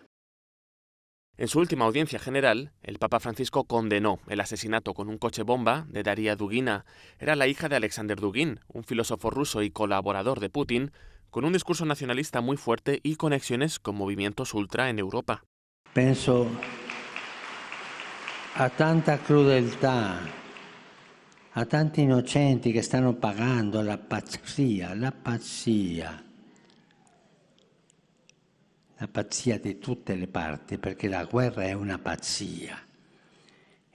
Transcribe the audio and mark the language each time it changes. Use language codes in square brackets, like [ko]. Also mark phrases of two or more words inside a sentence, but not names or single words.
[es] En su última audiencia general, el Papa Francisco condenó el asesinato con un coche bomba de Daria Dugina. Era la hija de Alexander Dugin, un filósofo ruso y colaborador de Putin, con un discurso nacionalista muy fuerte y conexiones con movimientos ultra en Europa. [it] Penso a tanta crudeltà, a tanti innocenti che stanno pagando la pazzia di tutte le parti, perché la guerra è una pazzia.